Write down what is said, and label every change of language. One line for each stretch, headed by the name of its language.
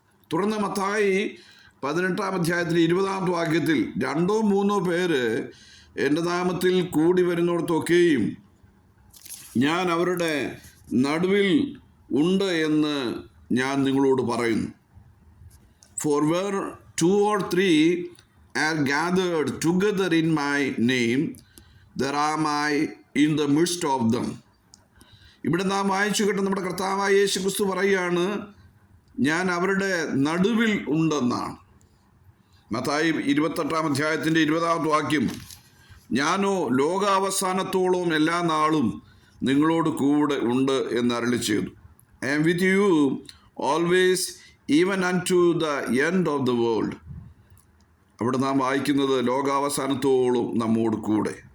Malayalam: തുടർന്ന് മത്തായി 18-ാം അധ്യായത്തിൽ 20-ാമത്തെ വാക്യത്തിൽ 2-3 പേര് എൻ്റെ നാമത്തിൽ കൂടി വരുന്നിടത്തൊക്കെയും ഞാൻ അവരുടെ നടുവിൽ ഉണ്ട് എന്ന് ഞാൻ നിങ്ങളോട് പറയുന്നു.
English: For where 2 or 3 are gathered together in my name, there am I in the midst of them.
Malayalam: ഇവിടെ നാം വായിച്ചു കേട്ട നമ്മുടെ കർത്താവായ യേശു ക്രിസ്തു പറയുകയാണ്, ഞാൻ അവരുടെ നടുവിൽ ഉണ്ടെന്നാണ്. മത്തായി 28-ാം അധ്യായത്തിൻ്റെ 20-ാമത്തെ വാക്യം, ഞാനോ ലോകാവസാനത്തോളം എല്ലാ നാളും നിങ്ങളോട് കൂടെ ഉണ്ട് എന്ന് അരുളി ചെയ്തു.
English: I am with you always even unto the end of the world.
Malayalam: അവിടെ നാം വായിക്കുന്നത് ലോകാവസാനത്തോളം നമ്മോട് കൂടെ.